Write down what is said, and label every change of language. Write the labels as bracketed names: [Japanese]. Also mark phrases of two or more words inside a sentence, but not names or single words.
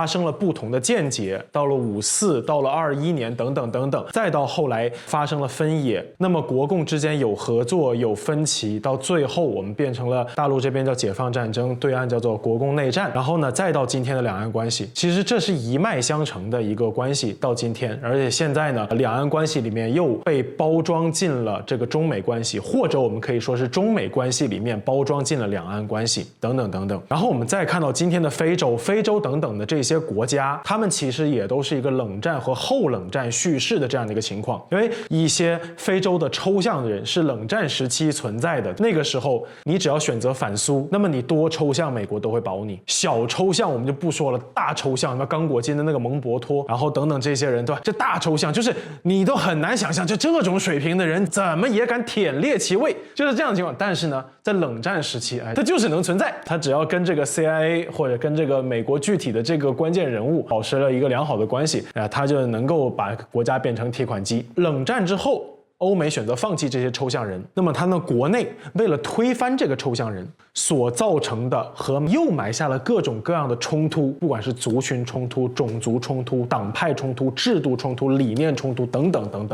[Chinese] 生了不同的見解，到了54，到了21年等等等等，再到後來發生了分野，那麼國共之間有合作有分歧，到最後我們变成了大陸這邊叫解放戰爭，對岸叫做國共內戰，然後呢再到今天的兩岸關係，其實這是一脈相承的一個關係到今天，而且現在呢兩岸關係裡面又被包裝進了這個中美關係，或者我們可以說是中美關係系裡面包裝進了兩岸關係等等等等。然後我們再看到今天的非洲等等的這些國家，他們其實也都是一個冷戰和後冷戰敘事的這樣的一個情況。因為一些非洲的抽象的人是冷戰時期存在的，那個時候你只要選擇反蘇，那麼你多抽象美國都會保你，小抽象我們就不說了，大抽象什麼刚果金的那個蒙博托，然後等等這些人，对吧？这大抽象就是你都很難想象，就這種水平的人怎麼也敢忝列其位，就是這樣的情況。但是呢，在冷戰時期，他就是能存在，他只要跟這個 CIA 或者跟這個美國具體的這個關鍵人物保持了一個良好的關係，他就能夠把國家變成提款機。冷戰之後，歐美選擇放棄這些抽象人，那麼他們國內為了推翻這個抽象人所造成的和又埋下了各種各樣的衝突，不管是族群衝突、種族衝突、黨派衝突、制度衝突、理念衝突等等等等。